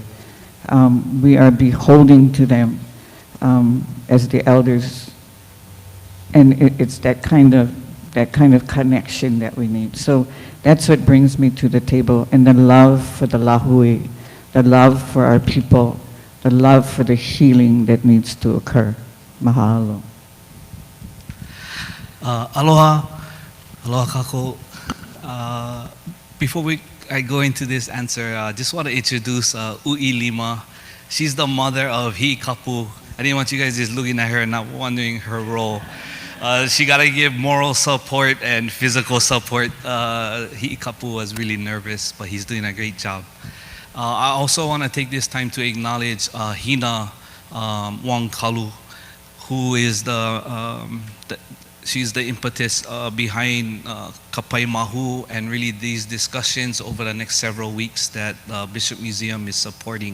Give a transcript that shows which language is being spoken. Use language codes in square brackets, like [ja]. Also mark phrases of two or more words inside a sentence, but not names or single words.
[en] We are beholding to them as the elders, and it's that kind of connection that we need. So that's what brings me to the table, and the love for the lahui, the love for our people, the love for the healing that needs to occur. Mahalo. [haw] Aloha, aloha kako. [en] Before I go into this answer, I just want to introduce Ui Lima. She's the mother of Hiʻikapu. I didn't want you guys just looking at her and not wondering her role. She got to give moral support and physical support. Hiʻikapu was really nervous, but he's doing a great job. I also want to take this time to acknowledge Hina Wangkalu, who is she's the impetus behind Kapaemahu and really these discussions over the next several weeks that Bishop Museum is supporting.